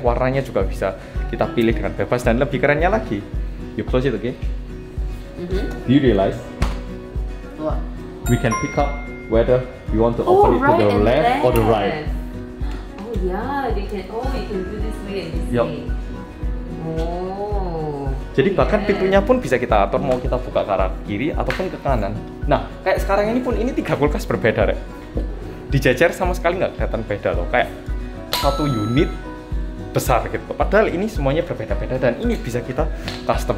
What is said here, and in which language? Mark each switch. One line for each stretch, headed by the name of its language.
Indonesian: Warnanya juga bisa kita pilih dengan bebas dan lebih kerennya lagi.
English: You close it, okay? Do you realize? What? We can pick up whether you want to open it to the left or the right. Oh yeah, they can. Oh, you can do this way and this Yup. way. Oh.
Indonesian: Jadi bahkan
English: yeah.
Indonesian: pintunya pun bisa kita atur, mau kita buka ke arah kiri ataupun ke kanan. Nah, kayak sekarang ini pun ini 3 kulkas berbeda, Rek. Dijajar sama sekali nggak kelihatan beda loh, kayak satu unit besar gitu. Padahal ini semuanya berbeda-beda dan ini bisa kita custom.